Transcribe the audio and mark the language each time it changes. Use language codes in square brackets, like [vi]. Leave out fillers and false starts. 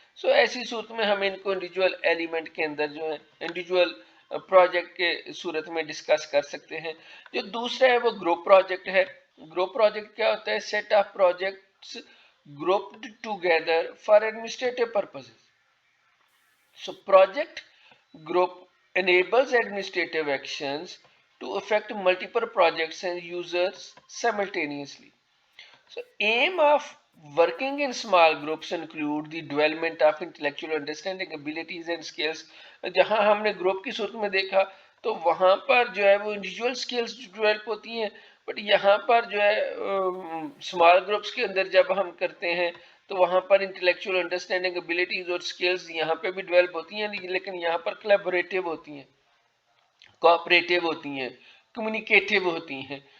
[ur] سو ایسی صورت میں ہم ان کو انڈیویجول ایلیمنٹ کے اندر جو ہے انڈیویجول پروجیکٹ کے صورت میں ڈسکس کر سکتے ہیں. جو دوسرا ہے وہ گروپ پروجیکٹ ہے. گروپ پروجیکٹ کیا ہوتا ہے؟ [en] Set of projects grouped together for administrative purposes. So project group enables administrative actions to affect multiple projects and users simultaneously. So aim of working in small groups include the development of intellectual understanding, abilities and skills. [ur] جہاں ہم نے group کی صورت میں دیکھا تو وہاں پر جو ہے وہ انڈیویجول سکلز ڈیولپ ہوتی ہیں, بٹ یہاں پر جو ہے اسمال گروپس کے اندر جب ہم کرتے ہیں تو وہاں پر انٹلیکچوئل انڈرسٹینڈنگ, ابیلٹیز اور سکلز یہاں پہ بھی ڈیولپ ہوتی ہیں, لیکن یہاں پر کلیبوریٹو ہوتی ہیں, کوآپریٹو ہوتی ہیں, کمیونیکیٹو ہوتی ہیں.